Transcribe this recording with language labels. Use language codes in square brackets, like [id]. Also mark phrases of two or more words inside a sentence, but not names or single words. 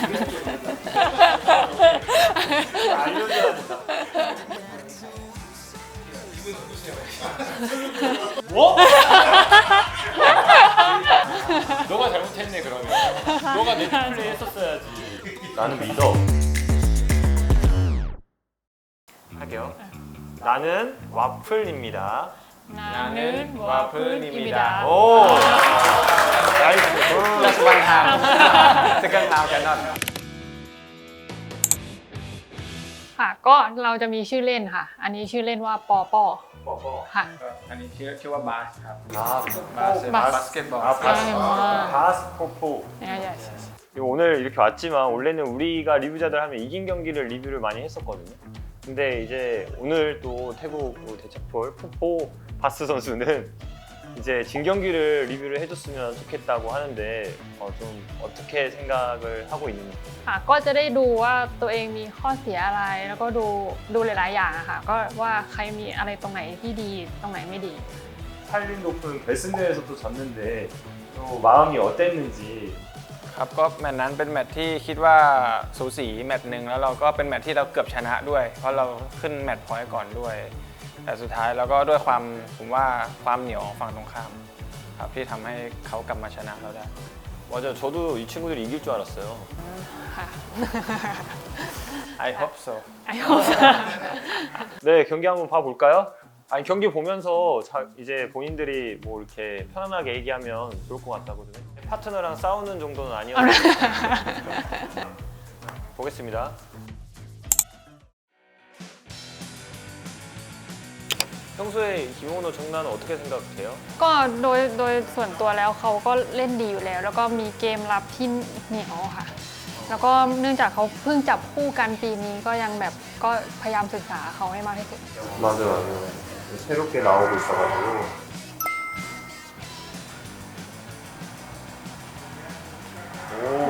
[ko] 너가 잘못했네 그러면. 너가 내 플레이 했었어야지. 나는 믿어. 할게요. 나는 와플입니다. 나는 와플입니다. 오! 나이스. [en] Just one time. Second time cannot. [th] ค่ะก็เราจะมีชื่อเล่นค่ะอันนี้ชื่อเล่นว่าปอปอค่ะ อันนี้ชื่อว่าบาสครับ [ko] 아, [th] บาสเกตบอล [ko] 아, 바스포포. 오늘 이렇게 왔지만 원래는 우리가 리뷰자들 하면 이긴 경기를 리뷰를 많이 했었거든요. 근데 이제 오늘 또 태국 대차폴 포포 바스 선수는 이제 진 경기를 리뷰를 해줬으면 좋겠다고 하는데 좀 어떻게 생각을 하고 있는지. [th] ค่ะก็จะได้ดูว่าตัวเองมีข้อเสียอะไรแล้วก็ดูหลายๆอย่างอะค่ะก็ว่าใครมีอะไรตรงไหนที่ดีตรงไหนไม่ดี [ko] 스탈린 오픈 결승전에서 또 졌는데 또 마음이 어땠는지. [th] ครับก็แมตช์นั้นเป็นแมตช์ที่คิดว่าสูสีแมตช์หนึ่งแล้วเราก็เป็นแมตช์ที่เราเกือบชนะด้วยเพราะเราขึ้นแมตช์พอยต์ก่อนด้วยแต่สุดท้ายเราก็ด้วยความผมว่าความเหนียวของฝั่งตรงข้ามครับที่ทำให้เขากลับมาชนะเราได้ [ko] 맞아요. 저도 이 친구들이 이길 줄 알았어요. [th] ค่ะ [en] I hope so. [ko] 네, 경기 한번 봐볼까요? 아니 경기 보면서 이제 본인들이 뭐 이렇게 편안하게 얘기하면 좋을 것 같다거든요. 파트너랑 싸우는 정도는 아니었는데 보겠습니다. 평소에 김홍노 정나는 어떻게 생각해요? [th] ก็โดยส่วนตัวแล้วเขาก็เล่นดีอยู่แล้วแล้วก็มีเกมรับที่เหนียวค่ะแล้วก็เนื่องจากเขาเพิ่งจับคู่กันปีนี้ก็ยังแบบก็พยายามศึกษาเขาให้มากที่สุด [ko] 맞아요. 새롭게 나오고 있어가지고. 오.